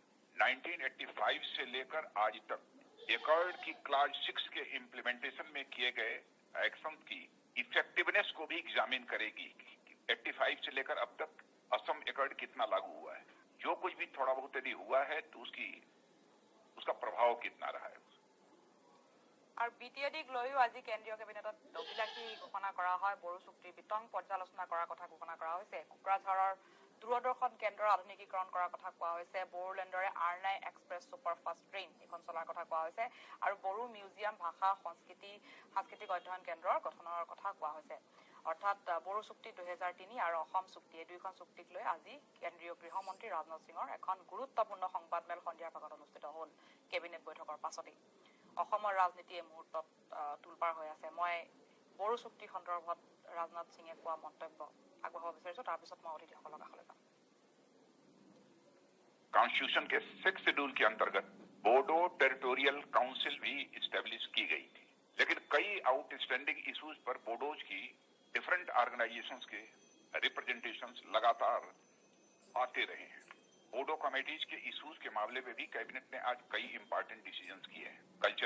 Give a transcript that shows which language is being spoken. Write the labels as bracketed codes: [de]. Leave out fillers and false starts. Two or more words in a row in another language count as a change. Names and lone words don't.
[hi] 1985 से लेकर आज तक एकॉर्ड की क्लास 6 के इम्प्लीमेंटेशन में किए गए एक्शन की इफेक्टिवनेस को भी एग्जामिन करेगी 85 से लेकर अब तक असम एकॉर्ड कितना लागू हुआ है जो कुछ भी थोड़ा बहुत यदि हुआ है तो उसका प्रभाव कितना रहा है [as] আৰু বিটিএডিক লৈও আজি কেন্দ্ৰীয় কেবিনেটত অভিলাষী ঘোষণা কৰা হয় বড়ো চুক্তিৰ বিতং পৰ্যালোচনা কৰাৰ কথা ঘোষণা কৰা হৈছে কোকৰাঝাৰৰ দূৰদৰ্শন কেন্দ্ৰৰ আধুনিকীকৰণ কৰাৰ কথা কোৱা হৈছে বড়োলেণ্ডৰে R9 [en] express superfast train [as] এখন চলাৰ কথা কোৱা হৈছে আৰু বড়ো মিউজিয়াম ভাষা সাংস্কৃতিক অধ্যয়ন কেন্দ্ৰৰ গঠনৰ কথা কোৱা হৈছে অৰ্থাৎ বড়ো চুক্তি 2003 আৰু অসম চুক্তি এই দুইখন চুক্তিক লৈ আজি কেন্দ্ৰীয় গৃহমন্ত্ৰী ৰাজনাথ সিঙৰ এখন গুৰুত্বপূৰ্ণ সংবাদমেল সন্ধিয়াৰ ভাগত অনুষ্ঠিত হ'ল কেবিনেট বৈঠকৰ পাছতেই অসমৰ ৰাজনীতি এই মুহূৰ্তত তুলপাৰ হৈ আছে মই বড়ো চুক্তি সন্দৰ্ভত ৰাজনাথ সিঙে কোৱা মন্তব্য আগবঢ়াব বিচাৰিছোঁ তাৰপিছত মই অতিথিসকলৰ কাষলৈ যাম [hi] कॉन्स्टिट्यूशन के 6 शेड्यूल के अंतर्गत बोडो टेरिटोरियल काउंसिल भी स्टैब्लिश की गई थी लेकिन कई [en] outstanding issues [hi] पर बोडोज की [en] different organisations [hi] के रिप्रेजेंटेशंस लगातार आते रहे हैं बोडो कमेटीज के इश्यूज के मामले में भी कैबिनेट ने आज कई [en] important decisions [hi] किए हैं कल्चर